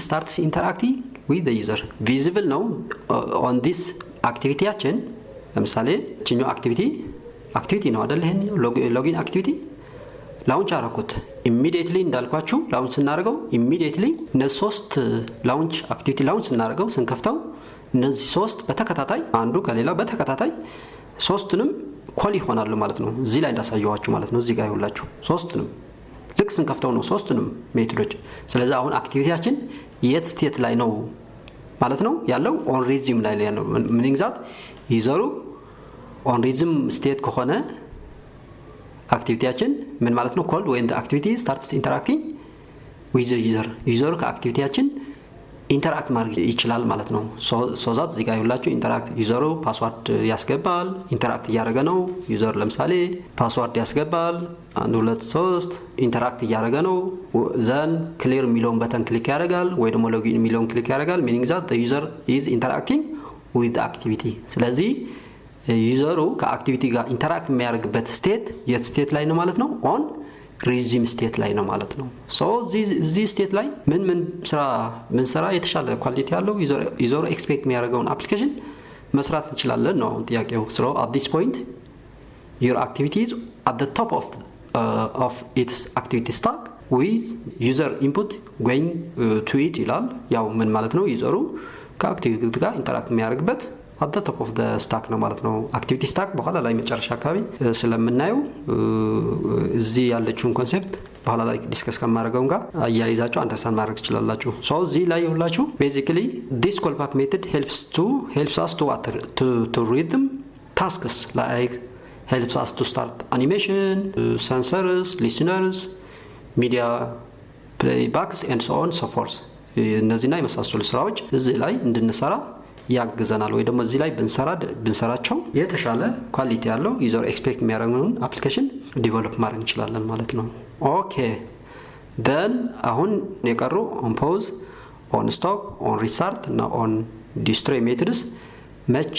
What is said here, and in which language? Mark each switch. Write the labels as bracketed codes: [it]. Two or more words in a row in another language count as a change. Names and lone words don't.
[en] starts interacting with the user visible ነው on this activityያችን [am] ለምሳሌ እቺኛው [en] activity [am] ነው አይደል ይሄን [en] login activity ላውንች [am] አረኩት immediately እንዳልኳችሁ ላውንች ስናደርገው immediately እነዚህ ሶስት ላውንች activity ላውንች ስናደርገው ስንከፍተው እነዚህ ሶስት በተከታታይ አንዱ ከሌላ በተከታታይ ሶስቱንም ኮል ይሆናሉ ማለት ነው። እዚህ ላይ እንዳሳየዋችሁ ማለት ነው። እዚህ ጋር ይውላችሁ ሶስቱንም ልክ ስንከፍተው ነው ሶስቱንም ሜቶዶች። ስለዚህ አሁን አክቲቪቲያችን የት ስቴት ላይ ነው ማለት ነው ያለው [en] on rhythm [am] ላይ ነው [en] meaning that [am] ዩዘሩ [en] on rhythm state [am] ከሆነ አክቲቪቲያችን ምን ማለት ነው [en] called when the activity starts interacting with the user [am] ዩዘሩ ከአክቲቪቲያችን ኢንተራክት ማድረግ ይችላል ማለት ነው። ሶ ዛት እዚህ ጋር ይውላችሁ ኢንተራክት ዩዘሩ ፓስዋርድ ያስገባል ኢንተራክት እያደረገ ነው ዩዘር ለምሳሌ ፓስዋርድ ያስገባል 1 2 3 ኢንተራክት እያደረገ ነው ዘን ክሊር የሚለውን በተን ክሊክ ያደርጋል ወይ ደግሞ ሎጊን የሚለውን ክሊክ ያደርጋል [en] meaning that the user is interacting with the activity [am] ስለዚህ ዩዘሩ ከአክቲቪቲ ጋር ኢንተራክት የሚያደርግበት ስቴት የት ስቴት ላይ ነው ማለት ነው [en] on rhythm state [am] ላይ ነው ማለት ነው። ሶ እዚህ ስቴት ላይ ምን ስራ የተሻለ ኳሊቲ ያለው [en] user expect [am] የሚያደርገውን አፕሊኬሽን መስራት እንችላለን ነው ጥያቄው። [en] so at this point your activity is at the top of its activity stack with user input going to it [am] ይላል። ያው ምን ማለት ነው ዩዘሩ ከአክቲቪቲ ጋር ኢንተራክት የሚያደርግበት [en] at the top of the stack [am] ነው ማለት ነው። አክቲቪቲ ስታክ በኋላ ላይ መጨረሻ አካባቢ ስለምናየው እዚህ ያለችውን ኮንሰፕት በኋላ ላይ ዲስከስ ከማድረገው ጋር አያይዛችሁ አንደርስታንድ ማድረግ ትችላላችሁ። ሶ እዚህ ላይ ይውላችሁ [en] basically this callback method helps us to rhythm tasks like helps us to start animation, sensors, listeners, media playbacks and so on so forth [am] እነዚህና የመሳሰሉ ስራዎች እዚህ ላይ እንድንሰራ ያግዘናል። ወይ ደግሞ እዚህ ላይ ብንሰራቸው የተሻለ ኳሊቲ ያለው [en] user expect [am] የሚያደርገውን አፕሊኬሽን ዲቨሎፕ ማድረግ እንችላለን ማለት ነው። [en] okay then [am] አሁን የቀሩ [en] on pause, on stop, on restart [am] እና [en] on destroy methods [am] መቼ